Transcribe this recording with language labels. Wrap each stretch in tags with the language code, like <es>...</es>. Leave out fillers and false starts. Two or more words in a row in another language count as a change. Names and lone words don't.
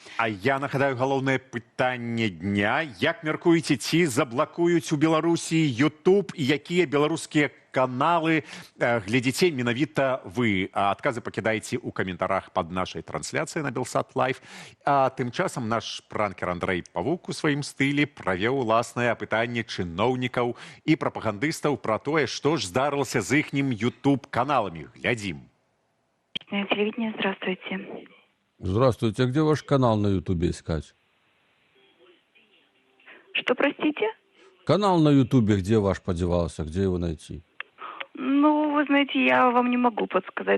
<be>А я нагадаю галоўнае пытанне дня. Як мяркуеце, ці заблакуюць у Беларусі Ютуб і якія беларускія каналы глядзіце менавіта вы? Адказы пакідайце ў каментарах пад нашай трансляцыяй на Белсат Лайв. А тым часам наш пранкер Андрэй Павук у сваім стылі правёў уласнае апытанне чыноўнікаў і прапагандыстаў пра тое, што ж здарылася з іхнім Ютуб-каналамі. Глядзім.</be> <ru>Телевидение, здравствуйте. Здравствуйте. А где ваш канал на Ютубе искать? Что, простите? Канал на Ютубе, где ваш подевался? Где его найти? Вы знаете, я вам не могу подсказать.</ru>